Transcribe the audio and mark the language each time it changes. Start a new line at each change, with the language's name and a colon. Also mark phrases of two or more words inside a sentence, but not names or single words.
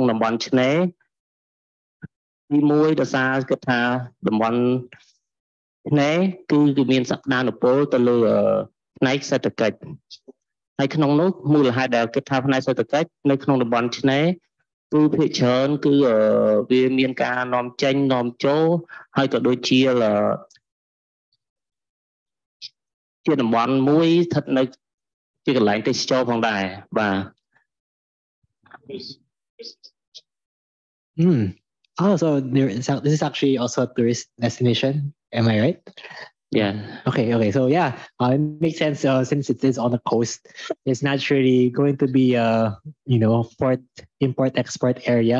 Khmer: តំបន់ឆ្នេរទីមួយដោយសារគិតថាតំបន់ឆ្នេរគឺមានសក្តានុពលទៅលើផ្នែកសេដ្ឋកិច្ចហើយក្នុងនោះមូលហេតុដែលគិតថាផ្នែកសេដ្ឋកិច្ចនៅក្នុងតំបន់ឆ្នេរគឺភាគច្រើនគឺវាមានការនាំចេញនាំចូលហើយក៏ដូចជាតំបន់មួយស្ថិតនៅជាកន្លែងទេសចរផងដែរបាទ
English: Oh, so this is actually also a tourist destination. Am I right? Yeah. Okay. So yeah, it makes sense since it is on the coast. It's naturally going to be a import-export area.